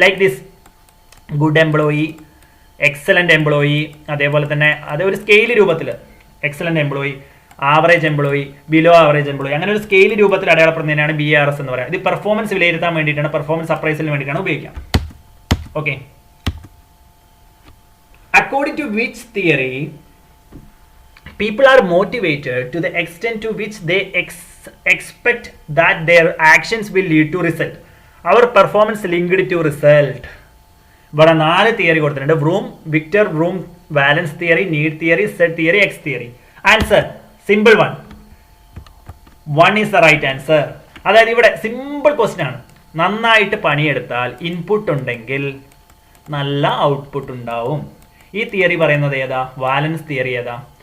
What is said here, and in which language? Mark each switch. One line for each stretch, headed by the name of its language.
English: like this,
Malayalam: good employee, excellent employee, അതേപോലെ തന്നെ അത് ഒരു സ്കെയിൽ രൂപത്തിൽ excellent employee, average employee, below average employee, അങ്ങനെ ഒരു സ്കെയിൽ രൂപത്തിൽ അടയാളപ്പെടുന്നതിനാണ് BARS എന്ന് പറയുന്നത്. ഇത് പെർഫോമൻസ് വിലയിരുത്താൻ വേണ്ടിയിട്ടാണ്, പെർഫോമൻസ് അപ്രൈസലിന് വേണ്ടിയിട്ടാണ് ഉപയോഗിക്കുക.
English: Okay, according to which theory people are motivated to the extent to which they expect that their actions will lead to result. Our performance linked to result.
Malayalam: ഇവിടെ 4 theory കൊടുത്തിട്ടുണ്ട്. Victor broom വാലൻസ് theory, need theory, set theory, X theory.
English: Answer simple one. 1 is the right answer.
Malayalam: അതായത് ഇവിടെ simple question ആണ്. നന്നായിട്ട് പണിയെടുത്താൽ input ഉണ്ടെങ്കിൽ നല്ല output ഉണ്ടാവും. ഈ തിയറി പറയുന്നത് ഏതാ? വാലൻസ് തിയറി ഏതാ?